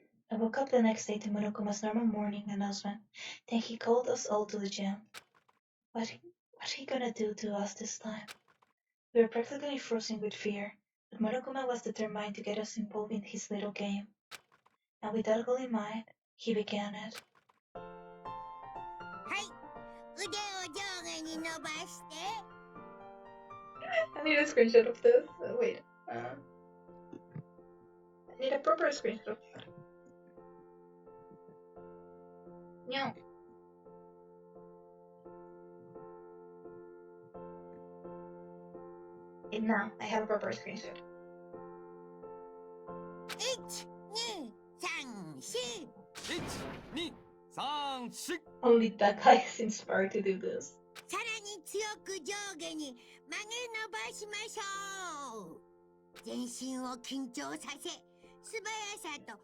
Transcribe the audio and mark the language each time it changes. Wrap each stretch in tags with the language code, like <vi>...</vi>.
<en>I woke up the next day to Monokuma's normal morning announcement. Then he called us all to the gym. What's he gonna do to us this time? We were practically frozen with fear, but Monokuma was determined to get us involved in his little game. And with that goal in mind, he began it.</en> <ja>はい、腕を上下に伸ばして。</ja> <en>I need a screenshot of this. Wait. I need a proper screenshot of that. No. And now I have a proper screenshot.</en> <ja>1、2、3、4。 1、2、3、4。</ja> <en>Only that guy is inspired to do this.</en> <ja>さらに強く上下に曲げ伸ばしましょう。全身を緊張させ、素早さと</ja>